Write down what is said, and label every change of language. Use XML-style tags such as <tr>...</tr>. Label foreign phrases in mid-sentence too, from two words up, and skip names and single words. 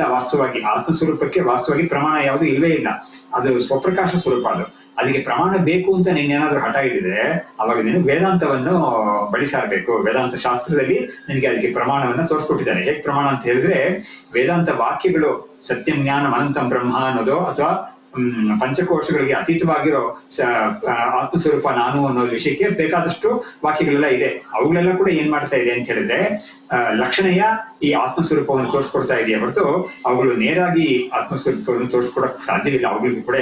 <kn>ವಾಸ್ತವವಾಗಿ ಆತ್ಮಸ್ವರೂಪಕ್ಕೆ ವಾಸ್ತವವಾಗಿ ಪ್ರಮಾಣ ಯಾವುದು ಇಲ್ವೇ ಇಲ್ಲ. ಅದು ಸ್ವಪ್ರಕಾಶ ಸ್ವರೂಪ. ಅದಕ್ಕೆ ಪ್ರಮಾಣ ಬೇಕು ಅಂತ ನೀನೇನಾದ್ರೂ ಹಠ ಹಿಡಿದ್ರೆ ಅವಾಗ ನೀನು ವೇದಾಂತವನ್ನು ಬಳಸಾರಬೇಕು. ವೇದಾಂತ ಶಾಸ್ತ್ರದಲ್ಲಿ ನಿನಗೆ ಅದಕ್ಕೆ ಪ್ರಮಾಣವನ್ನ ತೋರಿಸ್ಕೊಟ್ಟಿದ್ದಾರೆ. ಹೇಗೆ ಪ್ರಮಾಣ ಅಂತ ಹೇಳಿದ್ರೆ, ವೇದಾಂತ ವಾಕ್ಯಗಳು</kn> <sa>ಸತ್ಯಂ ಜ್ಞಾನಂ ಅನಂತಂ ಬ್ರಹ್ಮ</sa> <kn>ಅನ್ನೋದು, ಅಥವಾ ಪಂಚಕೋಶಗಳಿಗೆ ಅತೀತವಾಗಿರೋ ಆತ್ಮಸ್ವರೂಪ ನಾನು ಅನ್ನೋ ವಿಷಯಕ್ಕೆ ಬೇಕಾದಷ್ಟು ವಾಕ್ಯಗಳೆಲ್ಲ ಇದೆ. ಅವುಗಳೆಲ್ಲ ಕೂಡ ಏನ್ ಮಾಡ್ತಾ ಇದೆ ಅಂತ ಹೇಳಿದ್ರೆ ಲಕ್ಷಣೆಯ ಈ ಆತ್ಮಸ್ವರೂಪವನ್ನು ತೋರಿಸ್ಕೊಡ್ತಾ ಇದೆಯಾ ಹೊರತು ಅವುಗಳು ನೇರಾಗಿ ಆತ್ಮಸ್ವರೂಪವನ್ನು ತೋರಿಸ್ಕೊಡಕ್ ಸಾಧ್ಯವಿಲ್ಲ ಅವುಗಳಿಗೂ ಕೂಡ.</kn>